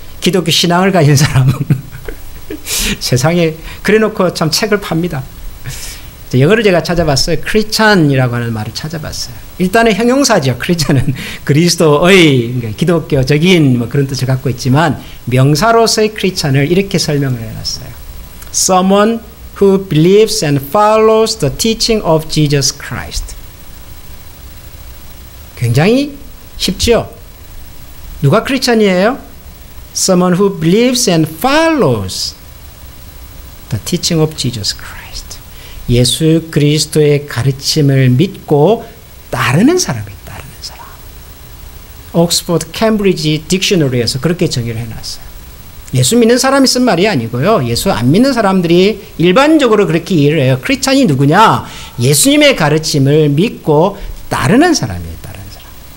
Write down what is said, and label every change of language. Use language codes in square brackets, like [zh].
[ko] 기독교 신앙을 가진 사람은 세상에 그래놓고 참 책을 팝니다. 영어를 제가 찾아봤어요. 크리스찬이라고 하는 말을 찾아봤어요. 일단은 형용사죠. 크리스찬은 그리스도의, 그러니까 기독교적인 뭐 그런 뜻을 갖고 있지만 명사로서의 크리스찬을 이렇게 설명을 해놨어요. [en] Someone who believes and follows the teaching of Jesus Christ. [ko] 굉장히 쉽죠? 누가 크리스찬이에요? [en] Someone who believes and follows the teaching of Jesus Christ. [ko] 예수 그리스도의 가르침을 믿고 따르는 사람이 따르는 사람. 옥스퍼드 캠브리지 딕셔너리에서 그렇게 정의를 해놨어요. 예수 믿는 사람이 쓴 말이 아니고요. 예수 안 믿는 사람들이 일반적으로 그렇게 이해를 해요. 크리스찬이 누구냐? 예수님의 가르침을 믿고 따르는 사람이에요. 따르는 사람.